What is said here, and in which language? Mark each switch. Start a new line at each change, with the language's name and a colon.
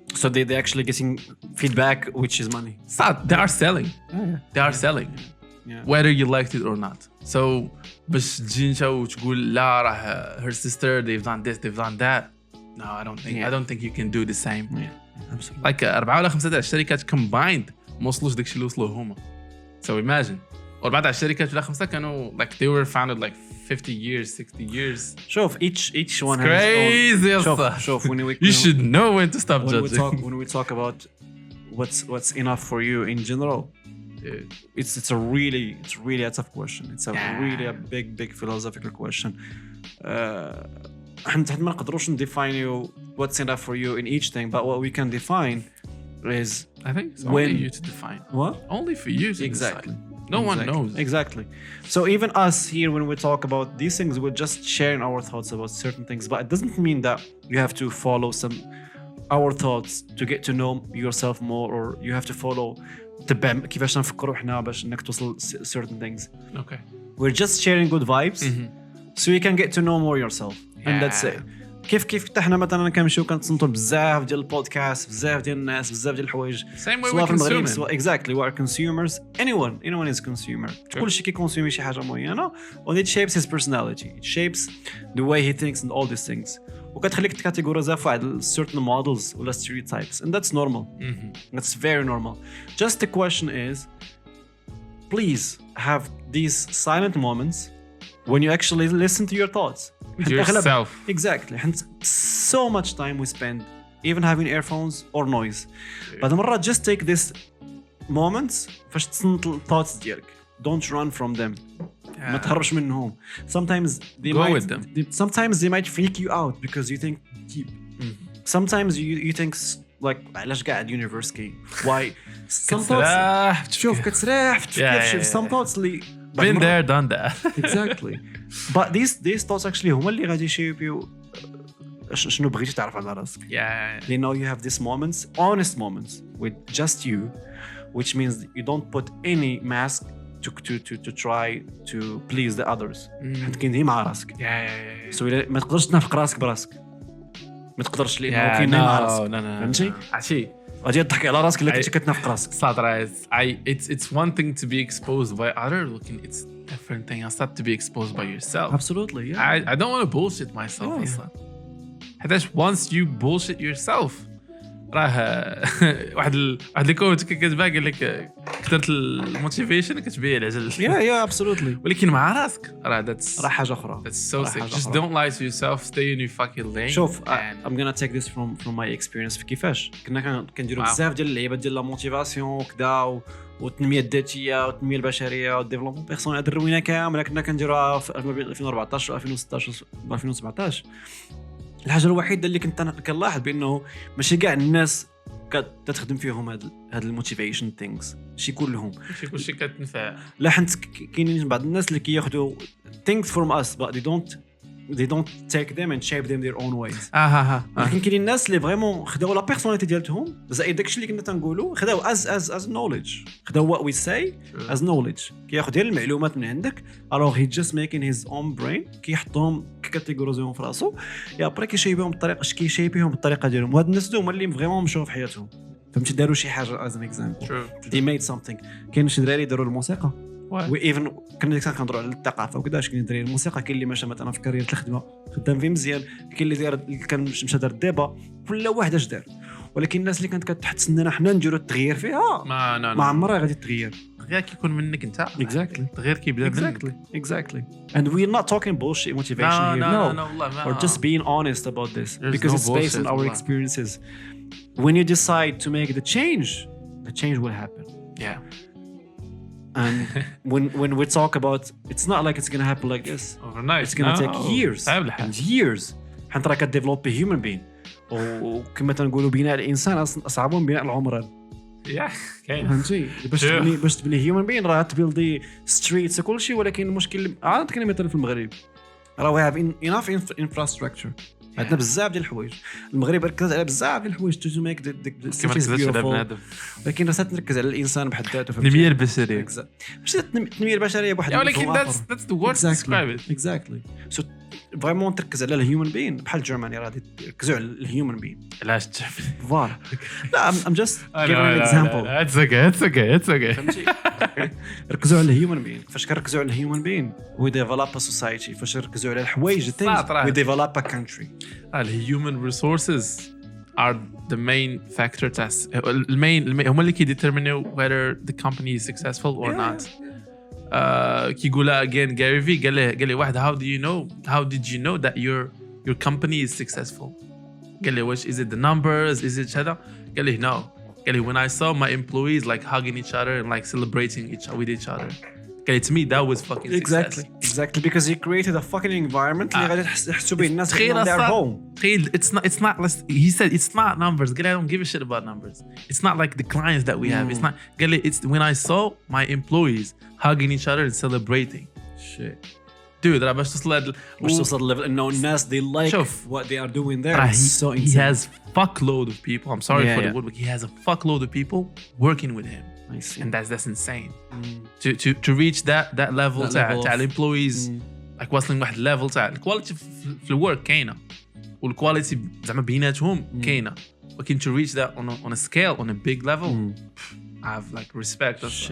English: So they actually getting feedback which is money. So they are selling. They are selling. Whether you liked it or not. So
Arabic: باش تجي انت وتقول لا راه
English: her sister they've done this they've done that. No, I don't think you can do the same. Absolutely.
Arabic: Like 4 ولا 5 تاع الشركات combined ما وصلوش داكشي اللي وصلوه هما.
English: So imagine.
Arabic: و4 تاع الشركات ولا 5 كانوا
English: like they were founded like 50 years 60 years. شوف each one has شوف when we you should know when to stop judging. When we talk about what's enough for you in general. It's really a tough question. It's really a big philosophical question.
Arabic: حنا ما نقدروش
English: define what's enough for you in each thing, but what we can define is I think it's only you to define. What? Only for you to exactly. decide. No one knows. Exactly. So even us here, when we talk about these things, we're just sharing our thoughts about certain things, but it doesn't mean that you have to follow our thoughts to get to know yourself more, or you have to follow
Arabic: تبع كيفاش نفكروا حنا باش انك توصل
English: certain things. Okay. We're just sharing good vibes so you can get to know more yourself. And that's it.
Arabic: كيف حتى حنا مثلا كنمشيو كنتصنتوا بزاف ديال البودكاست بزاف ديال الناس بزاف ديال الحوايج
English: same way we consume exactly we are consumers. anyone is consumer.
Arabic: كلشي كيكونسومي شي حاجه معينه
English: and it shapes his personality, it shapes the way he thinks and all these things
Arabic: وكتخليك تكاتيجوريزا في واحد
English: certain models ولا stereotypes, and that's normal. That's very normal. Just the question is, please have these silent moments when you actually listen to your thoughts yourself. Exactly. And so much time we spend even having earphones or noise.
Arabic: بعد مرات
English: just take this moments
Arabic: فاش تصنت
English: thoughts
Arabic: ديالك.
English: Don't run from them.
Arabic: ما تهربش منهم.
English: Sometimes they go might with them. Sometimes they might freak you out because you think deep. Sometimes you think like
Arabic: علاش قاعد
English: university. Why? Some thoughts
Arabic: تشوف كتسرح كيف
English: some thoughts
Arabic: اللي
English: been there done that. Exactly. But these thoughts actually
Arabic: هما اللي غادي يشيبيو شنو بغيتي تعرف على راسك.
English: You know you have these moments, honest moments with just you, which means you don't put any mask to try to please the others.
Arabic: حيت كاين مع راسك. So ما تقدرش تنافق راسك براسك. ما تقدرش لانه كاين مع راسك. فهمتي؟ عرفتي غادي تضحك على راسك الا كنتي كتنافق راسك.
English: صادرة it's one thing to be exposed by others, looking it's different thing else to be exposed by yourself. Absolutely, yeah. I don't want to bullshit myself اصلا.
Arabic: حيتاش
English: once you bullshit yourself
Arabic: راه واحد اللي كنت كتبان قال لك كثرت الموتيفيشن كتبيع العجل.
English: Yeah, absolutely.
Arabic: ولكن مع راسك راه حاجه اخرى.
English: That's so sick. Just don't lie to yourself. Stay in your fucking lane.
Arabic: شوف I'm gonna take this from my experience في كيفاش كنا كنديروا بزاف ديال اللعيبات ديال لا موتيفاسيون وكذا والتنميه الذاتيه والتنميه البشريه والديفلوبمون بيرسونيل دروينا كامله كنا كنديروها في 2014 و 2016 و 2017. الحاجه الوحيده اللي كنت انا كنلاحظ بانه ماشي كاع الناس كتخدم فيهم هاد الموتيفيشن ثينكس شي كلهم كلشي كتنفع. لا حنت كاينين بعض الناس اللي كياخذوا
English: things from us but they don't take them and shape them their own ways.
Arabic: لكن كاينين الناس اللي فريمون خداو لا بيرسوناليتي ديالتهم زائد داكشي اللي كنا تنقولوا خداو
English: as knowledge
Arabic: خداو
English: what we say as knowledge
Arabic: كياخذ ديال المعلومات من عندك alors he just making his own brain كيحطهم كاتيجوريزيهم في راسو يا بري كيشيبهم بالطريقه ديالهم. وهاد الناس هما اللي فريمون مشاو في حياتهم فهمتي داروا شي حاجه
English: as an example they made something.
Arabic: كاين شي دراري داروا الموسيقى وايفن كنا كنهضروا على الثقافه وكذاش كاين دراري الموسيقى كاين اللي ماشى مثلا في كارير الخدمه خدام فيه مزيان كاين اللي داير كان مشى دار الديبا كل واحد اش دار ولكن الناس اللي كانت كتحسننا حنا نديروا التغيير فيها ما عمرها غادي تغير غير كيكون منك انت التغيير كيبدا منك
English: exactly and we're not talking bullshit motivation here no we're just being honest about this because it's based on our experiences. When you decide to make the change will happen. And when we talk about it's not like it's going to happen like this overnight. It's going to take years
Arabic: حتى راك
English: develop a human being
Arabic: وكما تنقولوا بناء الانسان اصعب من بناء العمران. كاين فهمتي باش تبني هيومن بين راه تبيلدي ستريتس وكل شيء ولكن المشكل عاد كاين مثلا في المغرب راه
English: we have enough infrastructure
Arabic: عندنا بزاف ديال الحوايج. المغرب ركز على بزاف ديال الحوايج تو ميك ذا سيتيز بيوتيفول ولكن راه تركز على الانسان بحد ذاته. التنميه البشريه ماشي التنميه البشريه بواحد
English: ولكن that's the word to describe it
Arabic: exactly so فريمون تركز على الهيومن بين بحال جيرماني راه يركزوا على الهيومن بين علاش
English: فوالا لا I'm just giving an example. It's okay
Arabic: فهمتي ركزوا على الهيومن بين فاش كنركزوا على الهيومن بين
English: we develop a society
Arabic: فاش نركزوا على الحوايج
English: we develop a country. الهيومن resources are the main factor
Arabic: المين هما اللي كيديترمينيو
English: whether the company is successful or not.
Arabic: كيقولها
English: again Gary V
Arabic: قال لي واحد
English: how did you know that your company is successful
Arabic: قال لي واش
English: is it the numbers is it
Arabic: هذا قال لي
English: no قال لي when I saw my employees like hugging each other and like celebrating with each other قال لي to me that was fucking success. Exactly because he created a fucking environment
Arabic: اللي غادي يحسوا به الناس
English: in their home. It's not he said it's not numbers
Arabic: قال لي
English: I don't give a shit about numbers. It's not like the clients that we have. It's not
Arabic: قال لي
English: it's when I saw my employees hugging each other and celebrating. Shit.
Arabic: Dude راه باش توصل
English: level
Arabic: انه الناس
English: they like what they are doing there. So he has fuckload of people. I'm sorry for the word but he has a fuckload of people working with him. I see. And that's insane. To reach that level
Arabic: تاع الامبلويز
English: like
Arabic: واصلين واحد level تاع الكواليتي في الورك كاينه والكواليتي زعما بيناتهم كاينه ولكن
English: to reach that on a scale on a big level I have like respect.